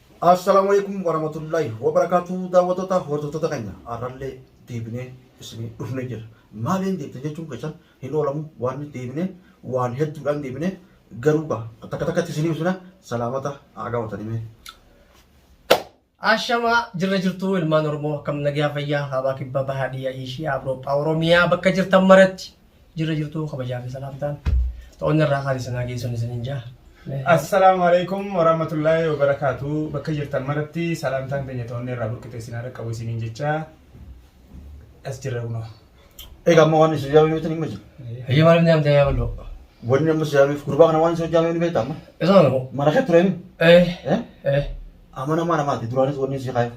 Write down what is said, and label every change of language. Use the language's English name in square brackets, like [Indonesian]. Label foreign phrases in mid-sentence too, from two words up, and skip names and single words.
[Arabic] السلام عليكم ورحمة الله وبركاته. [Oromo] Daawwattoota hordoftoota keenya har'allee deebinee isinii dhufnee jira. Maaliin deebite jechuun keessan hin oolamu waan deebinee waan hedduudhaan deebinee garuu takka takkatti isinii ibsina salaamata agaawwatanime. Ashama jirra jirtu ilmaan Oromoo akkam nagaa fayyaa habaa kibba bahaadiyyaa ishii Awurooppaa Oromiyaa bakka jirtan maratti jirra jirtu kabajaa fi salaamtaan ta'onni irraa kaali sanaa geessuun isiniin jaa. [Arabic] السلام عليكم ورحمة الله وبركاته. [Oromo] Bakka jirtan maratti salaamtaan keenya ta'onni irraa burqitee isin qabu isiniin jecha as jirra kunoo. Egaa amma waan isin jaamee beektan hin jiru. Hayya maaliif ni amtee yaabaloo? Wanni amma jaameef gurbaa kana waan isin jaamee ni beektaa? Isaan moo? Mana kee tureen? Amana mana maati duraanis wanni isin kaayef.